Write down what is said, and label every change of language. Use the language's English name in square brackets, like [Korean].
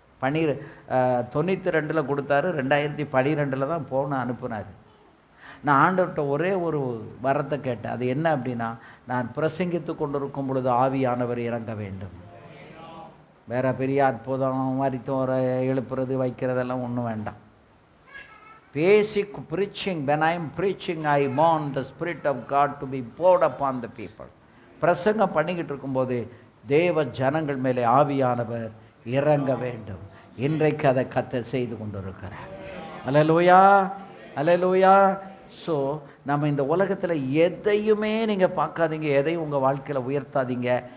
[Tamil] 92 கொடுத்தாரு. 2012 தான் போன அனுப்புனார். நான் ஆண்டவர்கிட்ட ஒரே ஒரு வரத்தை கேட்டேன். அது என்ன அப்படின்னா, நான் பிரசங்கித்து கொண்டு இருக்கும் பொழுது ஆவியானவர் இறங்க வேண்டும். வேற பெரிய அற்புதம் மரித்தோர எழுப்புறது வைக்கிறதெல்லாம் ஒன்றும் வேண்டாம். [English] Basic preaching, when I am preaching I want the spirit of God to be poured upon the people. [Tamil] பிரசங்கம் பண்ணிக்கிட்டு இருக்கும்போது தேவ ஜனங்கள் மேலே ஆவியானவர் இறங்க வேண்டும். இன்றைக்கு அதை கர்த்தர் செய்து கொண்டு இருக்கிறார். அல்லேலூயா, அல்லேலூயா. ஸோ நம்ம இந்த உலகத்தில் எதையுமே நீங்கள் பார்க்காதீங்க, எதையும் உங்கள் வாழ்க்கையில் உயர்த்தாதீங்க.